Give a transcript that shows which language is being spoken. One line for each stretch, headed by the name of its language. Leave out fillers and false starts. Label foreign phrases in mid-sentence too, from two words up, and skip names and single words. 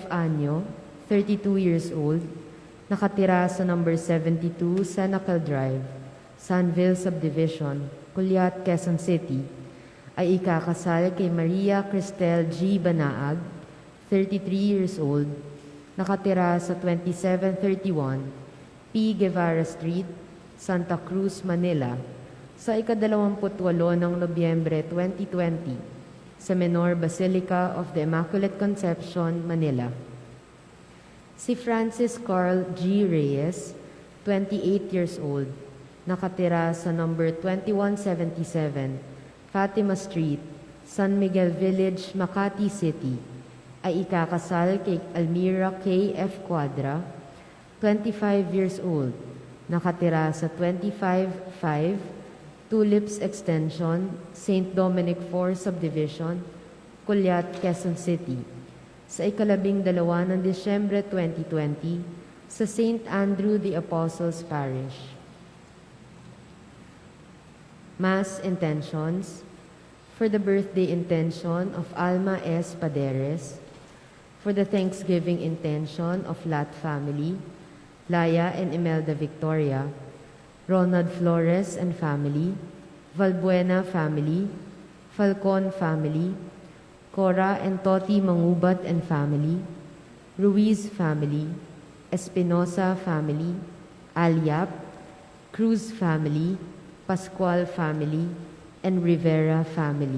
Filipino: Anyo, 32
English: years old,
Filipino: nakatira sa number 72 Senecal Drive, Sanville Subdivision, Culiat, Quezon City, ay ikakasal kay Maria Cristel G. Banaag, 33
English: years old,
Filipino: nakatira sa 2731 P. Guevara Street, Santa Cruz, Manila, sa ika-28 ng Nobyembre 2020 sa Menor Basilica of the Immaculate Conception, Manila. Si Francis Carl G. Reyes, 28
English: years old,
Filipino: nakatira sa number 2177 Fatima Street, San Miguel Village, Makati City, ay ikakasal kay Almira K. F. Quadra, 25
English: years old,
Filipino: nakatira sa 255 Tulips Extension, St. Dominic 4 Subdivision, Culiat, Quezon City, sa ika-12 ng Disyembre 2020 sa St.
English: Andrew the Apostles Parish. Mass intentions for the birthday intention of Alma S. Paderes, for the Thanksgiving intention of Lat family, Laya and Imelda Victoria, Ronald Flores and family, Valbuena family, Falcon family, Cora and Toti Mangubat and family, Ruiz family, Espinosa family, Aliap, Cruz family, Pascual family, and Rivera family.